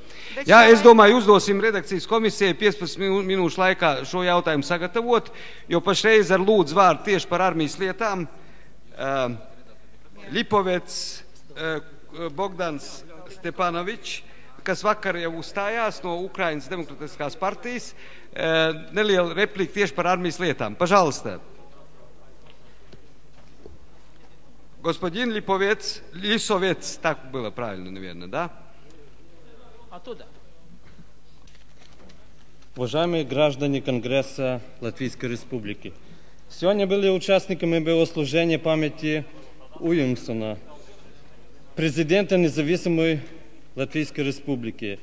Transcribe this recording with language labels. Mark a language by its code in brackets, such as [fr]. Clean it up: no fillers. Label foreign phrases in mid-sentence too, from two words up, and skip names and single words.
[lv] Jā, es domāju, uzdosim redakcijas komisijai 15 minūšu laikā šo jautājumu sagatavot, jo pašreiz ar lūdzu vārdu tieši par armijas lietām Lipovets Bogdans Stepanovičs, kas vakar jau uzstājās no Ukrainas Demokratiskās partijas, neliela replika tieši par armijas lietām. [ru] Пожалуйста. Господин Липовец, Лисовец, так было правильно, наверное, да? Оттуда. Уважаемые граждане Конгресса Латвийской Республики, сегодня были участниками богослужения памяти Уймсона, президента независимой Латвийской Республики.